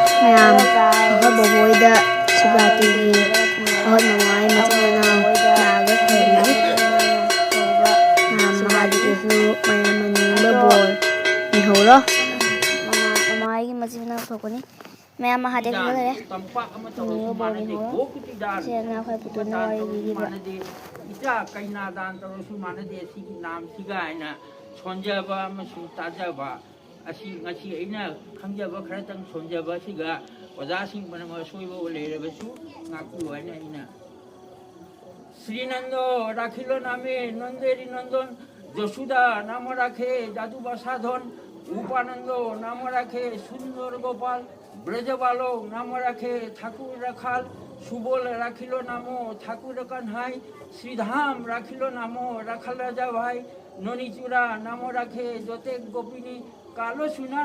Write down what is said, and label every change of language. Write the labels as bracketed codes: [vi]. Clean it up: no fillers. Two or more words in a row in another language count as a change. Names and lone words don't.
[mni] ꯃꯌꯥꯝ ꯑꯩꯈꯣꯏ ꯕꯣꯕꯣꯏꯗ ꯁꯤꯕ꯭ꯔꯥꯇꯤꯒꯤ ꯑꯩꯈꯣꯏ ꯃꯃꯥꯒꯤ ꯃꯆꯤꯟ ꯃꯅꯥꯎ ꯂꯥꯛꯑꯒ ꯈꯨꯔꯨꯝꯃꯤ ꯃꯍꯥꯗꯦꯕꯁꯨ ꯃꯌꯥꯝ ꯑꯅꯤꯡꯕ ꯕꯣꯔ ꯅꯤꯍꯧꯔꯣ ꯃꯃꯥꯒꯤ ꯃꯆꯤꯟ ꯃꯅꯥꯎ ꯊꯣꯛꯄꯅꯤ ꯃꯌꯥꯝ ꯃꯍꯥꯗꯦꯕ ꯂꯩꯔꯦ ꯅꯤꯡꯕ ꯕꯣꯔ ꯅꯤꯍꯧꯔꯣ ꯁꯤꯅ ꯑꯩꯈꯣꯏ ꯄꯨꯇꯨꯅ ꯋꯥꯔꯤ ꯂꯤꯔꯤꯕ ꯏꯆꯥ ꯀꯩꯅꯥ ꯗꯥꯟ ꯇꯧꯔꯁꯨ ꯃꯥꯟꯅꯗꯦ ꯁꯤꯒꯤ ꯅꯥꯝꯁꯤꯒ ꯍꯥꯏꯅ ꯁꯣꯟꯖꯕ ꯑꯃꯁꯨꯡ ꯇꯥꯖꯕ ꯑꯁꯤ ꯉꯁꯤ ꯑꯩꯅ ꯈꯪꯖꯕ ꯈꯔꯇꯪ ꯁꯣꯟꯖꯕ ꯑꯁꯤꯒ ꯑꯣꯖꯥꯁꯤꯡ ꯄꯨꯝꯅꯃꯛ ꯑꯁꯣꯏꯕ ꯂꯩꯔꯕꯁꯨ ꯉꯥꯛꯄꯤꯌꯨ ꯍꯥꯏꯅ ꯑꯩꯅ [bn] শ্রীনন্দ রাখিল নামে নন্দেরি নন্দন যশোদা নাম রাখে যাদুবা সাধন উপানন্দ নাম রাখে সুন্দর গোপাল ব্রজবালক নাম রাখে ঠাকুর রাখাল সুবল রাখিল নাম ঠাকুর কানহাই শ্রীধাম রাখিল নাম রাখাল রাজা ভাই ননিচূড়া নাম রাখে যতেক গোপিনী কালো সুনা